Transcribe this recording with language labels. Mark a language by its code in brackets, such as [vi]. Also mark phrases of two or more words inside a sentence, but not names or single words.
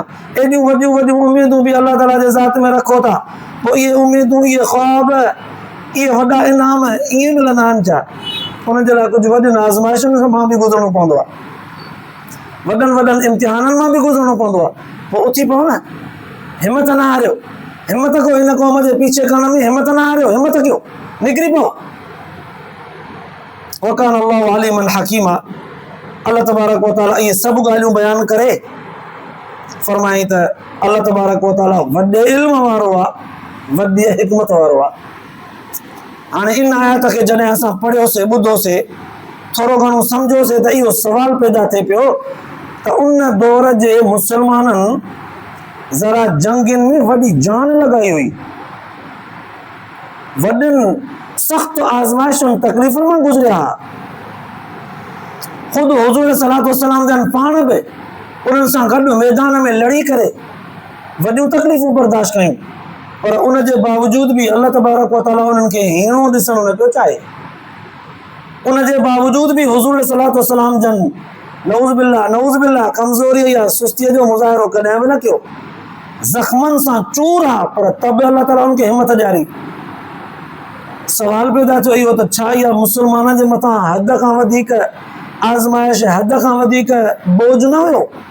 [sd] एॾियूं वॾियूं वॾियूं उम्मीदूं बि [ar] الله تعالى [sd] जे ज़ात में रखो था, पोइ इहे उम्मीदूं, इहे ख्वाब, इहे वॾा इनाम ईअं मिलंदा आहिनि छा? उनजे लाइ कुझु वॾियुनि आज़माइशुनि मां बि गुज़रणो पवंदो आहे, वॾनि वॾनि इम्तिहाननि मां बि गुज़रणो पवंदो आहे। पोइ उथी पओ न, हिमत न हारियो, हिमत कयो, हिन क़ौम जे पीछे करण में हिमत न हारियो, हिमत कयो, निकिरी पओ। [ar] وكان الله عليما حكيما. الله تبارك وتعالى [sd] इहे सभु ॻाल्हियूं बयानु करे फरमाई त [ar] الله تبارك وتعالى [sd] वॾे इल्म वारो आहे, वॾी हिकमत वारो आहे। हाणे इन आयत खे जॾहिं असां पढ़ियोसीं, ॿुधोसीं, थोरो घणो सम्झोसीं त इहो सुवाल पैदा थिए पियो त उन दौर जे मुसलमाननि ज़रा जंगनि में वॾी जान लॻाई हुई, वॾनि सख़्त आज़माइशुनि तकलीफ़ुनि मां गुज़रिया। ख़ुदि हुज़ूर [ar] الصلاة والسلام [sd] जन पाण बि उन्हनि सां गॾु मैदान में लड़ी करे वॾियूं तकलीफ़ूं बर्दाश्त कयूं, पर उन जे बावजूद बि [ar] الله تبارك وتعالى [sd] उन्हनि खे हीणो ॾिसणु न पियो चाहे। उन जे बावजूद बि हुज़ूर [ar] الصلاة والسلام [sd] जन [ar] نعوذ بالله [sd] कमज़ोरी या सुस्तीअ जो मुज़ाहिरो कॾहिं बि न कयो। ज़ख़्मनि सां चूर आहे, पर तब [ar] الله تعالى [sd] उनखे हिमत ॾियारी। सवाल पैदा थियो इहो त छा इहा मुसलमाननि जे मथां हद खां वधीक आज़माइश, हद खां वधीक बोझ न हुयो?